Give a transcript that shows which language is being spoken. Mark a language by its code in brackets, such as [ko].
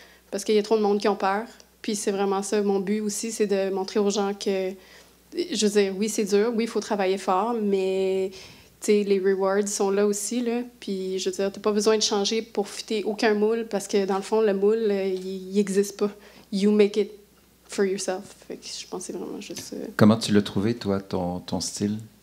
[fr] Parce qu'il y a trop de monde qui ont peur. Puis c'est vraiment ça. Mon but aussi, c'est de montrer aux gens que, je veux dire, oui, c'est dur. Oui, il faut travailler fort, mais... les rewards sont là aussi, là. Puis, je veux dire, t'as pas besoin de changer pour fitter aucun moule parce que, dans le fond, le moule, il n'existe pas. [en] You make it for yourself. [fr] Fait que je pense que c'est vraiment juste... Comment tu l'as trouvé, toi, ton style?